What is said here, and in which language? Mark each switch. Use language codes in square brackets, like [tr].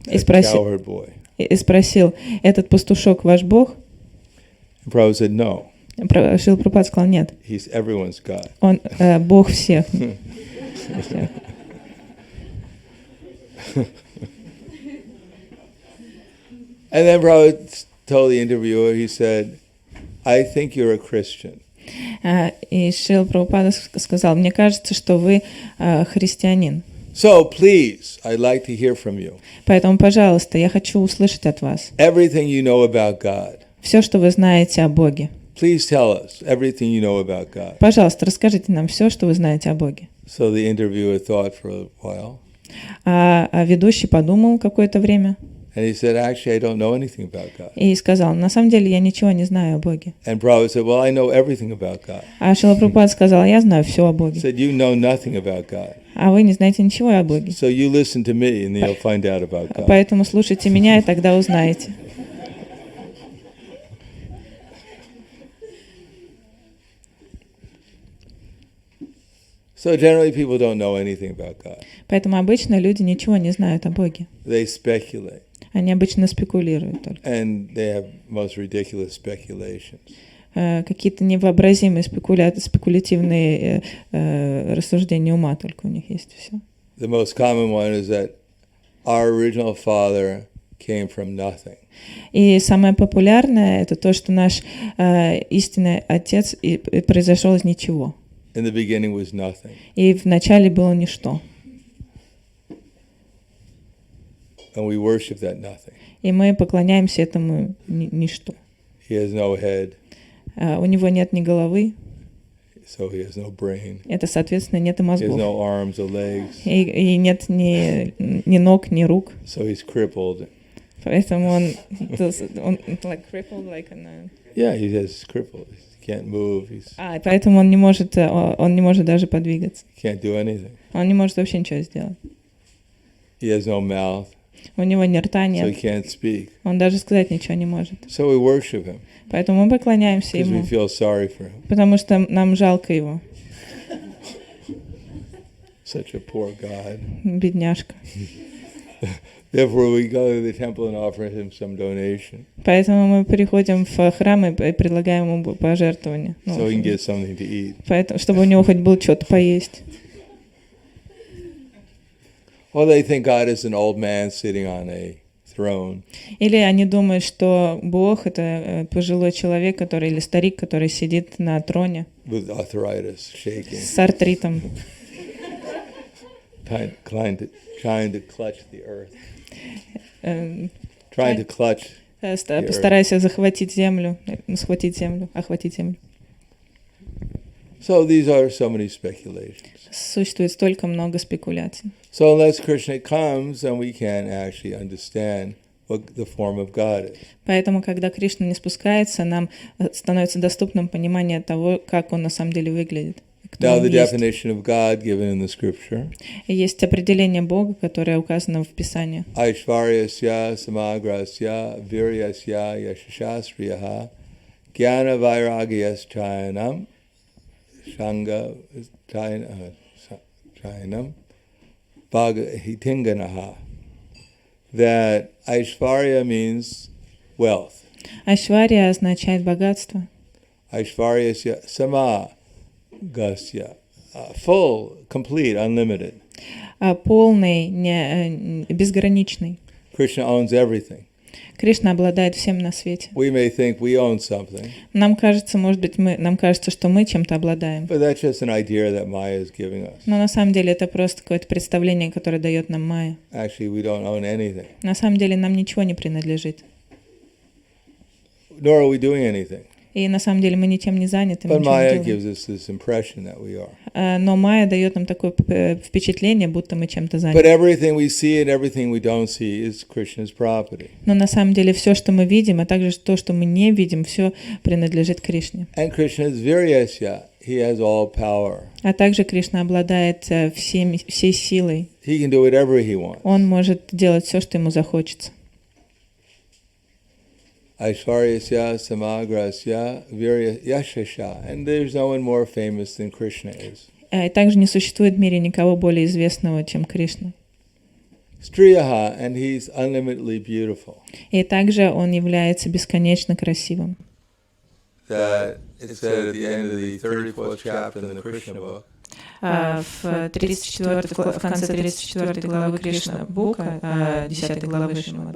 [ru] И [en] That cowherd boy. [ru] и спросил, этот пастушок ваш Бог? [en] And Prabhupada said, no, [ru] Шрила Прабхупада сказал, нет, [en] he's everyone's God. [ru] он Бог всех. [en] And then Prabhupada told the interviewer, he said, I think you're a Christian. [ru] И Шрила Прабхупада сказал, мне кажется, что вы христианин. [en] So please, I'd like to hear from you. [ru] Поэтому, пожалуйста, я хочу услышать от вас [en] Everything you know about God. [ru] все, что вы знаете о Боге. [en] Please tell us everything you know about God. [ru] Пожалуйста, расскажите нам все, что вы знаете о Боге. [en] So the interviewer thought for a while. [ru] А ведущий подумал какое-то время [en] And he said, actually, I don't know anything about God. [ru] и сказал, на самом деле я ничего не знаю о Боге. [en] And Prabhupada said, well, I know everything about God. [ru] А Шрила Прабхупада сказал, я знаю все о [en] He [ru] Боге. [en] said, you know nothing about God. [ru] А вы не знаете ничего о Боге. [en] So you listen to me and then you'll find out about God. [ru] Поэтому слушайте меня, и тогда узнаете. [en] So generally people don't know anything about God. [ru] Поэтому обычно люди ничего не знают о Боге. [en] They speculate. [ru] Они обычно спекулируют только. [en] And they have most ridiculous speculations. [ru] Какие-то невообразимые спекулятивные рассуждения ума только у них есть, все. [en] The most common one is that our original father came from nothing. [ru] И самое популярное это то, что наш истинный отец произошел из ничего. [en] In the beginning was nothing. [ru] И вначале было ничто. [en] And we worship that nothing. [ru] И мы поклоняемся этому ничто. [en] He has no head. [ru] У него нет ни головы. [en] So he has no brain. [ru] Это, соответственно, нет и [en] He has [ru] мозгов. [en] no arms or legs. [ru] И нет ни ног, ни рук. [en] So he's crippled. [ru] Поэтому он [en] like crippled, like Yeah, he has crippled. He can't move. [ru] Поэтому он не может даже подвигаться. [en] He can't do anything. [ru] Он не может вообще ничего сделать. [en] He has no mouth. [ru] У него ни рта [en] So [ru] нет. [en] he can't speak. [ru] Он даже сказать ничего не может. [en] So we worship him. [ru] Поэтому мы поклоняемся [en] Because we [ru] ему, [en] feel sorry for him. [ru] потому что нам жалко его. [en] Such a poor God. [ru] Бедняжка. [en] Therefore we go to the temple and offer him some donation. [ru] Поэтому мы приходим в храм и предлагаем ему пожертвования. [en] So he can get something to eat. [ru] Поэтому, чтобы у него хоть было что-то поесть. [en] Or they think God is an old man sitting on a throne. [ru] Или они думают, что Бог — это пожилой человек, или старик, который сидит на троне [en] With arthritis, shaking. [ru] с артритом, [en] Trying to clutch the earth. Trying to clutch. [ru] Постарайся схватить землю. [en] So these are so many speculations. [ru] Существует столько много спекуляций. [en] So unless Krishna comes, then we can't actually understand what the form of God is. [ru] Поэтому, когда Кришна не спускается, нам становится доступным понимание того, как он на самом деле выглядит. Кто [en] Now [ru] он [en] the [ru] есть. [en] definition of God given in the scripture. [ru] И есть определение Бога, которое указано в Писании. [sa] Aishvaryasya samagrasya viryasya yashashastriyaha jnana vairagyas chayanam shanga chayanam bhagahitinganaha. [en] That Aishvarya means wealth. [ru] Айшвария означает богатство. [sa] Aishvaryasya samagasya, [en] full, complete, unlimited. [ru] Полный, безграничный. [en] Krishna owns everything. [ru] Кришна обладает всем на свете. [en] We may think we own something, [ru] Нам кажется, нам кажется, что мы чем-то обладаем. [en] but that's just an idea that Maya is giving us. [ru] Но на самом деле это просто какое-то представление, которое дает нам Майя. [en] Actually, we don't own anything, [ru] На самом деле нам ничего не принадлежит. [en] nor are we doing anything. [ru] И на самом деле мы ничем не заняты, мы [en] But [ru] ничего [en] gives us this impression that we are. [ru] Но Майя дает нам такое впечатление, будто мы чем-то [en] But [ru] заняты. [en] everything we see and everything we don't see is Krishna's property. [ru] Но на самом деле все, что мы видим, а также то, что мы не видим, все принадлежит Кришне. [en] And Krishna is Viryasya. He has all power. [ru] А также Кришна обладает всей силой. [en] He can do whatever he wants. [ru] Он может делать все, что ему захочется. [sa] Aishvaryasya samagrasya viryashasha. [en] And there's no one more famous than Krishna is. [ru] И также не существует в мире никого более известного, чем Кришна. [en] Striyaha, and he's unlimitedly beautiful. [ru] И также он является бесконечно красивым. [en] That it said at the end of the 34th chapter in the Krishna book. [ru] В конце 34 главы Кришна Бука, 10 главы Шримад